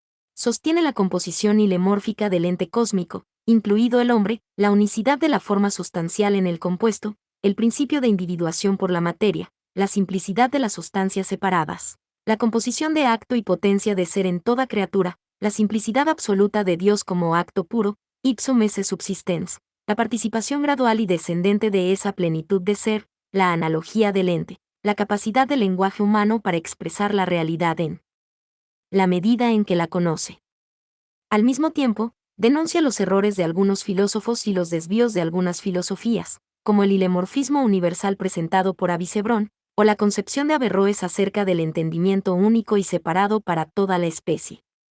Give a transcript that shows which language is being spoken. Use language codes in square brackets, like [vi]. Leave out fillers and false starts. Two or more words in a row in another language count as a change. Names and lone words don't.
[es] Sostiene la composición hilemórfica del ente cósmico, incluido el hombre, la unicidad de la forma sustancial en el compuesto, el principio de individuación por la materia, la simplicidad de las sustancias separadas, la composición de acto y potencia de ser en toda criatura, la simplicidad absoluta de Dios como acto puro, [la] ipsum esse subsistens, [es] la participación gradual y descendente de esa plenitud de ser, la analogía del ente, la capacidad del lenguaje humano para expresar la realidad en la medida en que la conoce. Al mismo tiempo, denuncia los errores de algunos filósofos y los desvíos de algunas filosofías, como el hilemorfismo universal presentado por Avicebrón, o la concepción de Averroes acerca del entendimiento único y separado para toda la especie.